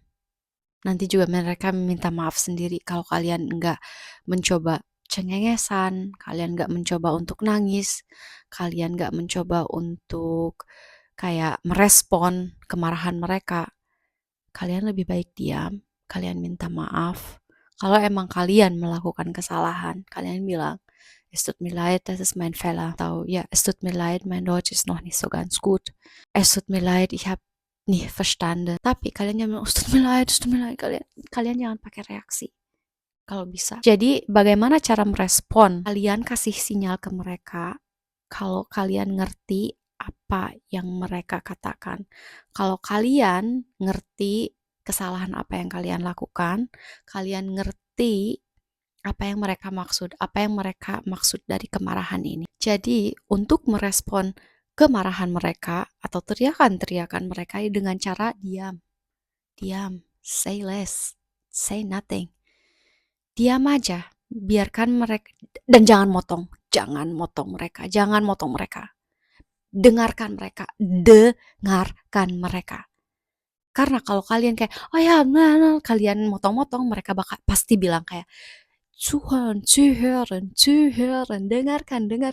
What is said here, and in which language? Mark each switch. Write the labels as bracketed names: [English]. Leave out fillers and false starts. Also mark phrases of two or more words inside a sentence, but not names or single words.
[Indonesian] Nanti juga mereka minta maaf sendiri kalau kalian enggak mencoba cengengesan, kalian enggak mencoba untuk nangis, kalian enggak mencoba untuk kayak merespon kemarahan mereka. Kalian lebih baik diam, kalian minta maaf. Kalau emang kalian melakukan kesalahan, kalian bilang, [German] es tut mir leid, das ist mein Fehler. Atau ja, es tut mir leid, mein Deutsch ist noch nicht so ganz gut. Es tut mir leid, ich habe nicht verstanden. [Indonesian] Tapi kalian jangan bilang, [German] es tut mir leid, [Indonesian] kalian jangan pakai reaksi. Kalau bisa. Jadi bagaimana cara merespon? Kalian kasih sinyal ke mereka kalau kalian ngerti apa yang mereka katakan. Kalau kalian ngerti kesalahan apa yang kalian lakukan, kalian ngerti apa yang mereka maksud dari kemarahan ini. Jadi, untuk merespon kemarahan mereka atau teriakan-teriakan mereka dengan cara diam. Diam, [English] say less, say nothing. [Indonesian] Diam aja, biarkan mereka, dan jangan motong mereka. Dengarkan mereka. Karena kalau kalian kayak, oh ya, nah, kalian motong-motong, mereka bakal pasti bilang kayak, zuhören, dengarkan.